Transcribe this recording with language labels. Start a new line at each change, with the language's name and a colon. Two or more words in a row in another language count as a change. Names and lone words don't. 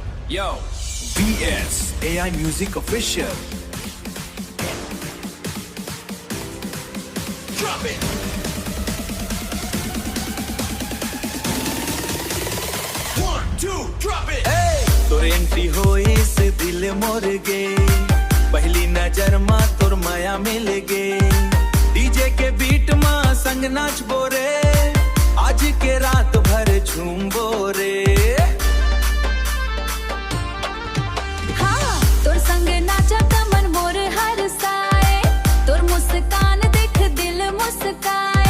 English: Yo, BS AI Music Official. Drop it. One, two, drop it.
Chhattisgarhi: Hey, तोर एंट्री होई से दिल मोर गे, पहली नजर मा तोर माया मिल गे। डीजे के बीट मा संग नाच बोरे, आज के रात भर झूम बोरे। हाँ, तोर संग नाचा कमर मोर हर साए, तोर मुस्कान देख दिल मुस्काए।